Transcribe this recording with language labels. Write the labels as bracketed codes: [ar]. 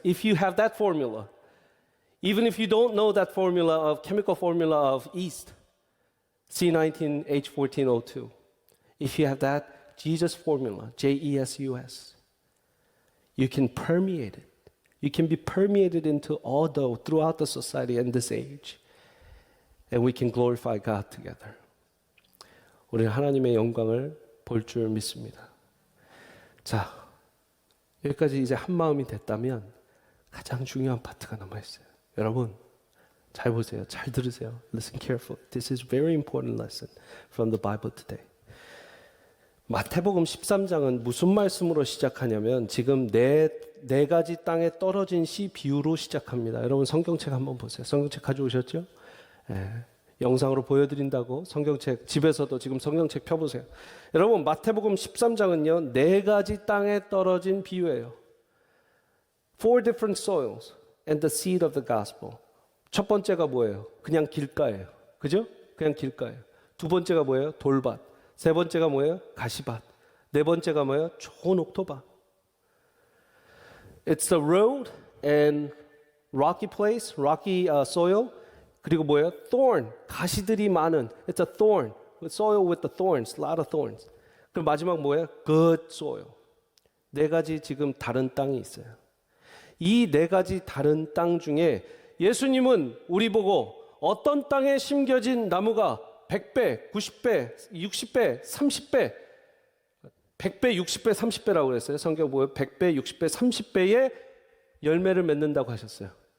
[en] If you have that formula, even if you don't know that formula of chemical formula of yeast, C19H14O2. If you have that Jesus formula, JESUS, you can permeate it. You can be permeated into all throughout the society and this age. And we can glorify God together. [ko] 우리는 하나님의 영광을 볼 줄 믿습니다. 자, 여기까지 이제 한 마음이 됐다면 가장 중요한 파트가 남아있어요. 여러분, 잘 보세요. 잘 들으세요. [en] Listen carefully. This is very important lesson from the Bible today. [ko] 마태복음 13장은 무슨 말씀으로 시작하냐면 지금 네 가지 땅에 떨어진 씨 비유로 시작합니다. 여러분 성경책 한번 보세요. 성경책 가져오셨죠? 네. 영상으로 보여드린다고 성경책 집에서도 지금 성경책 펴보세요. 여러분 마태복음 13장은요 4가지 땅에 떨어진 비유예요. [en] Four different soils and the seed of the gospel. [ko] 첫 번째가 뭐예요? 그냥 길가예요. 그죠? 그냥 길가예요. 두 번째가 뭐예요? 돌밭. 세 번째가 뭐예요? 가시밭. 네 번째가 뭐예요? 좋은 옥토밭. [en] It's the road and rocky place, rocky soil. [ko] 그리고 뭐예요? thorn, 가시들이 많은. [en] It's a thorn, soil with the thorns, a lot of thorns. [ko] 그리고 마지막 뭐예요? [en] good soil. [ko] 4가지 지금 다른 땅이 있어요. 이 4가지 다른 땅 중에 예수님은 우리 보고 어떤 땅에 심겨진 나무가 100배, 90배, 60배, 30배, 100배, 60배, 30배라고 그랬어요. 성경 보면 100배, 60배, 30배의 열매를 맺는다고 하셨어요.